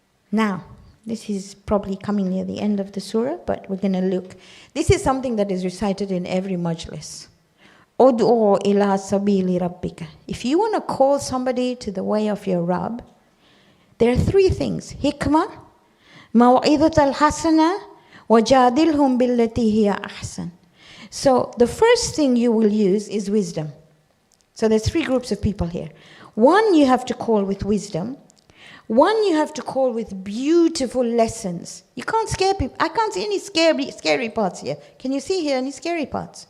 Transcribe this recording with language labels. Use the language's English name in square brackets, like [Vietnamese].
[English] Now, this is probably coming near the end of the surah, but we're going to look. This is something that is recited in every majlis. [Arabic] أُدْعُوا إِلَىٰ سَبِيلِ رَبِّكَ. [English] If you want to call somebody to the way of your Rabb, there are three things. [Arabic] Hikmah, مَوْعِظَةَ الْحَسَنَةِ وَجَادِلْهُمْ بِالَّتِي هِيَ أَحْسَنُ. [English] So the first thing you will use is wisdom. So there's three groups of people here. One, you have to call with wisdom. One, you have to call with beautiful lessons. You can't scare people. I can't see any scary parts here. Can you see here any scary parts?